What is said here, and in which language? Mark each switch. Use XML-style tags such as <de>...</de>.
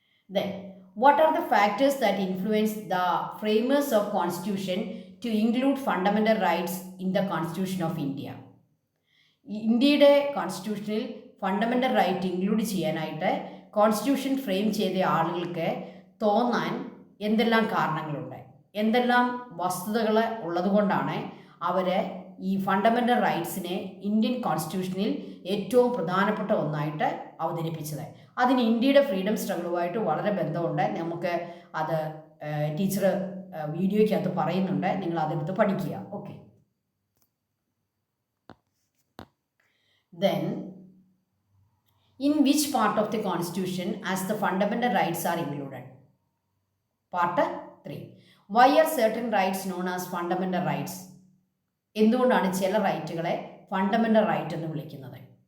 <en>Then what are the factors that influence the framers of constitution to include fundamental rights in the constitution of India?</en> <ml>ഇന്ത്യയുടെ കോൺസ്റ്റിറ്റ്യൂഷനിൽ fundamental right include ചെയ്യാനായിട്ട് constitution frame ചെയ്ത ആളുകൾക്ക് തോന്നാൻ എന്തെല്ലാം കാരണങ്ങളുണ്ട്, എന്തെല്ലാം വസ്തുതകൾ ഉള്ളതുകൊണ്ടാണ് അവർ ഈ ഫണ്ടമെൻ്റൽ റൈറ്റ്സിനെ ഇന്ത്യൻ കോൺസ്റ്റിറ്റ്യൂഷനിൽ ഏറ്റവും പ്രധാനപ്പെട്ട ഒന്നായിട്ട് അവതരിപ്പിച്ചത്? അതിന് ഇന്ത്യയുടെ ഫ്രീഡം സ്ട്രഗിളുമായിട്ട് വളരെ ബന്ധമുണ്ട്. നമുക്ക് അത് ടീച്ചർ വീഡിയോയ്ക്കകത്ത് പറയുന്നുണ്ട്, നിങ്ങൾ അതെടുത്ത് പഠിക്കുക.</ml> <en>Okay, then in which part of the constitution as the fundamental rights are included? Part 3. Why are certain rights known as fundamental rights?</en> <ml>എന്തുകൊണ്ടാണ് ചില റൈറ്റുകളെ ഫണ്ടമെൻ്റൽ റൈറ്റ് എന്ന് വിളിക്കുന്നത്?</ml>